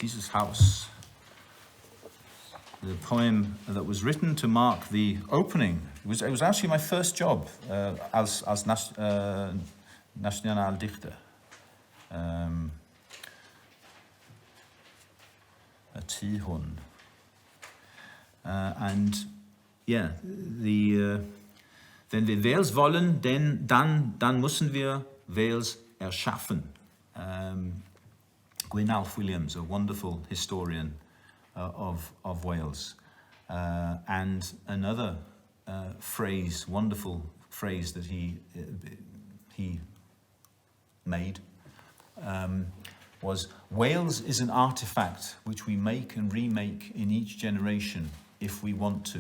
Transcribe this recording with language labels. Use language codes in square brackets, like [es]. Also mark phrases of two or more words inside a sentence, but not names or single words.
[en] The poem that was written to mark the opening. It was actually my first job as Nationaldichter. A Tihon. [de] And ja, wenn wir Wales wollen, dann müssen wir Wales erschaffen. [en] Glyn Williams, a wonderful historian of Wales, and another wonderful phrase that he made was, Wales is an artifact which we make and remake in each generation if we want to.